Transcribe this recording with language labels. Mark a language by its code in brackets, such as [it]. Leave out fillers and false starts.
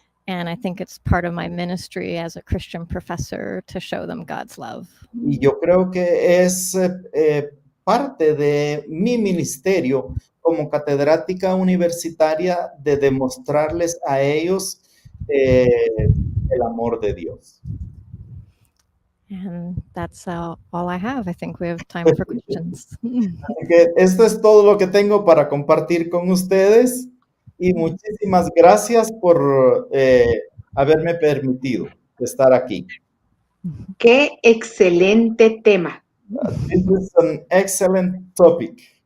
[en] And I think it's part of my ministry as a Christian professor to show them God's love. [es] Y yo creo que es parte de mi ministerio como catedrática universitaria de demostrarles a ellos el amor de Dios. [en] And that's all I have. I think we have time for questions. [es] Así que esto es todo lo que tengo para compartir con ustedes, y muchísimas gracias por haberme permitido estar aquí. Qué excelente tema. [en] This is an excellent topic.